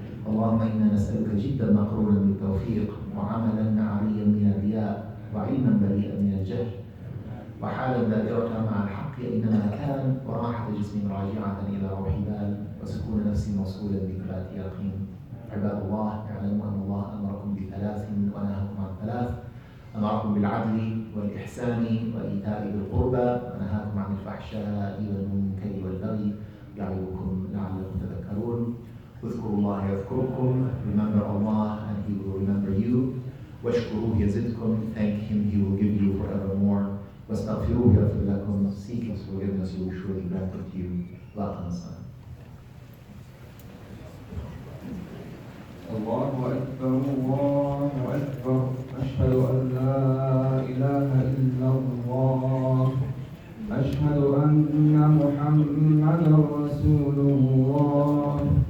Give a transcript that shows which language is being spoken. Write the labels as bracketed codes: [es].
[ar] اللهم إنا نسألك جدا مقرونا بالتوفيق، وعملا عاريا من الرياء، وعلما بريئا من الجهل، وحالا دائرة مع الحق أينما كان، وراحة جسم راجعة إلى روح بال، وسكون نفس موصولا بثبات يقين. عباد الله، اعلموا أن الله أمركم بثلاث ونهاكم عن ثلاث: أمركم بالعدل والإحسان وإيتاء ذي القربى، ونهاكم عن الفحشاء والمنكر والبغي يعظكم لعلكم تذكرون. اذكروا الله يذكركم. [en] Remember Allah and He will remember you. [ar] واشكروه يزدكم. [en] Thank Him, He will give you forevermore. [ar] واستغفروه يغفر لكم. [en] Seek His forgiveness, He will surely grant it to you. [ar] وأقم الصلاة. الله أكبر الله أكبر، أشهد أن لا إله إلا الله، أشهد أن محمدا رسول الله.